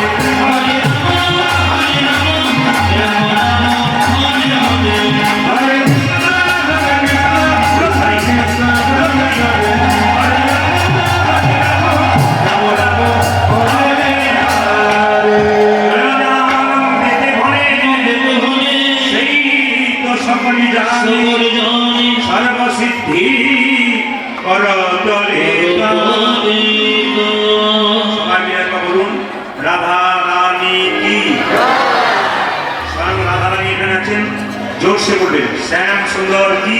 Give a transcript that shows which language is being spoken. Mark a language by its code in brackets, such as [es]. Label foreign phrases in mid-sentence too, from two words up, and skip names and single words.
[sa] Hare Rama, Hare Rama, Rama Rama, Hare Hare. Hare Krishna, Hare Krishna, Krishna Krishna, Hare Hare, Rama Rama, Hare Hare. [bn] রাম দেবে ভরে দেবে হরে, সেই তো সকলই জানে সবর জানে, সর্বসিদ্ধি করতলে সবাই মিলে একবার বলুন রাধা রানী কি। স্বয়ং রাধা রানী এখানে আছেন, জোরসে বলবেন শ্যাম সুন্দর কি।